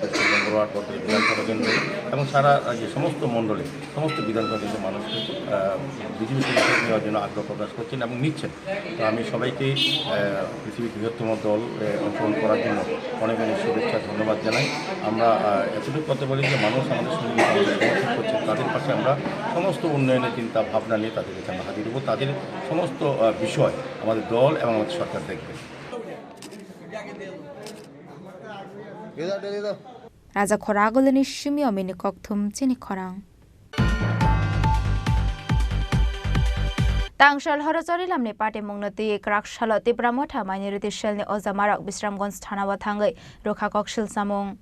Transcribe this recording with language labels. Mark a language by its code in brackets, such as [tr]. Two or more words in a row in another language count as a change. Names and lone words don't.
[bn] করে নম্বর বর্তমানে বিধানসভা কেন্দ্রে এবং সারা যে সমস্ত মণ্ডলে সমস্ত বিধানসভা কেন্দ্রের মানুষ কিন্তু বিজেপি সদস্য নেওয়ার জন্য আগ্রহ প্রকাশ করছেন এবং নিচ্ছেন তো আমি সবাইকে পৃথিবীর বৃহত্তম দল অংশগ্রহণ করার জন্য অনেক অনেক শুভেচ্ছা ধন্যবাদ জানাই আমরা এতটুকু করতে পারি যে মানুষ আমাদের সঙ্গে সমর্থন করছেন তাদের পাশে আমরা সমস্ত উন্নয়নের চিন্তা ভাবনা নিয়ে তাদের কাছে আমরা হাজির হবো তাদের সমস্ত বিষয় আমাদের দল এবং আমাদের সরকার দেখবে [trp] राजा खरागोलनि सिमी अमिनि कक्थुम चिनि खरां तांशाल हरचरी लामनि पार्टी मुंगनति क्राकशाल त्रिपुरा मथा माइनरिटी सेलनि अजामारक बिश्रामगंज थानावा थांगै रोखा कक्सिल सामुं